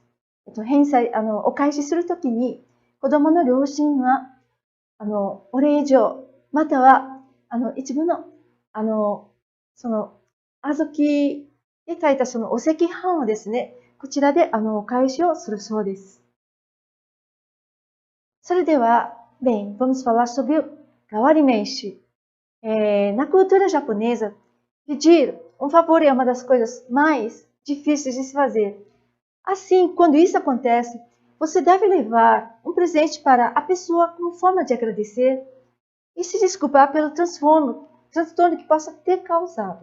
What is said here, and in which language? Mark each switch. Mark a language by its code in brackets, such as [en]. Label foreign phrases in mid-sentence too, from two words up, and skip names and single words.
[ja] お返しするときに、子供の両親は、お礼状、または、一部の、その、小豆で書いたそのお赤飯をですね、こちらで、お返しをするそうです。 [pt] それでは、bem, vamos falar sobre o gawarimenshi. Na cultura japonesa, pedir um favor é uma das coisas mais difíceis de se fazer. Assim, quando isso acontece, você deve levar um presente para a pessoa como forma de agradecer e se desculpar pelo transtorno que possa ter causado.